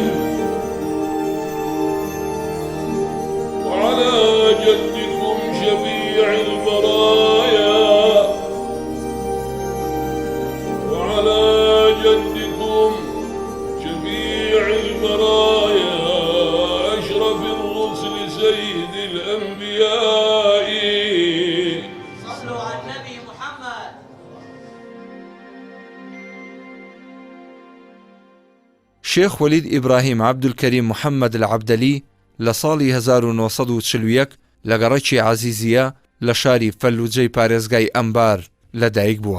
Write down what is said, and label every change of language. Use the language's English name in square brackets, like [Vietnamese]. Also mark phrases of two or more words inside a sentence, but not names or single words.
[Arabic] وعلى جدكم شفيع البرايا وعلى جدكم شفيع البرايا أشرف الرسل سيد الأنبياء صلوا على النبي محمد. [Central Kurdish] شێخ وەلید ئیبراهیم عەبدولکەریم محەممەد العەبدەلی لە ساڵی 1940 لە گەڕەکی عەزیزیە لە شاری فەلوجەی پارێزگای ئەمبار لەدایک بووە.